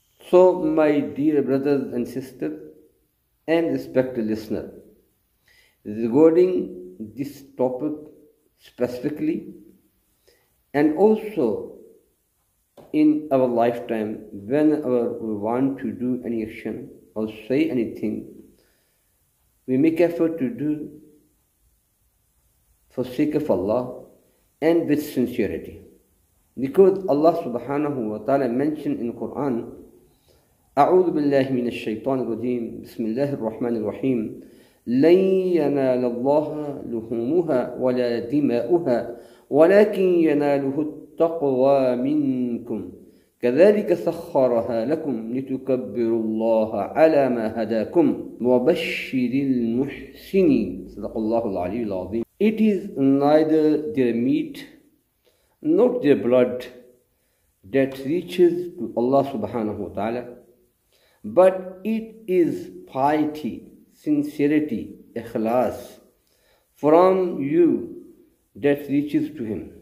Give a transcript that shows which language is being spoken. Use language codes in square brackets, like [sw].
[en] So, my dear brothers and sisters and respected listener, regarding this topic specifically, and also in our lifetime, whenever we want to do any action or say anything, we make effort to do for sake of Allah and with sincerity. Because Allah subhanahu wa ta'ala mentioned in Quran, [ar] أعوذ بالله من الشيطان الرجيم بسم الله الرحمن الرحيم لن ينال الله لحومها ولا دماؤها ولكن يناله التقوى منكم كذلك سخرها لكم لتكبروا الله على ما هداكم وبشر المحسنين صدق الله العلي العظيم. [en] It is neither their meat nor their blood that reaches to Allah subhanahu wa ta'ala, but it is piety, sincerity, ikhlas from you that reaches to him.